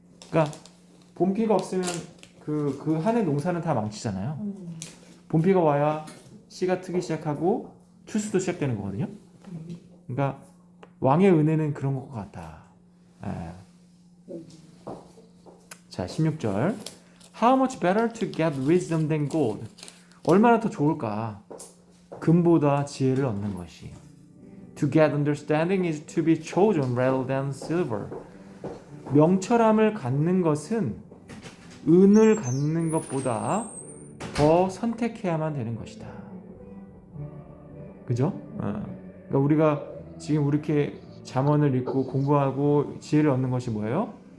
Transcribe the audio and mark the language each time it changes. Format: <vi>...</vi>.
<ko>그러니까 봄비가 없으면 그 한 해 농사는 다 망치잖아요. 봄비가 와야 씨가 트기 시작하고 추수도 시작되는 거거든요. 그러니까 왕의 은혜는 그런 것 같다. 자, 16절.</ko> <en>How much better to get wisdom than gold?</en> <ko>얼마나 더 좋을까? 금보다 지혜를 얻는 것이.</ko> <en>To get understanding is to be chosen rather than silver.</en> <ko>명철함을 갖는 것은 은을 갖는 것보다 더 선택해야만 되는 것이다. 그죠? 그러니까 우리가 지금 이렇게 잠언을 읽고 공부하고 지혜를 얻는 것이 뭐예요?</ko>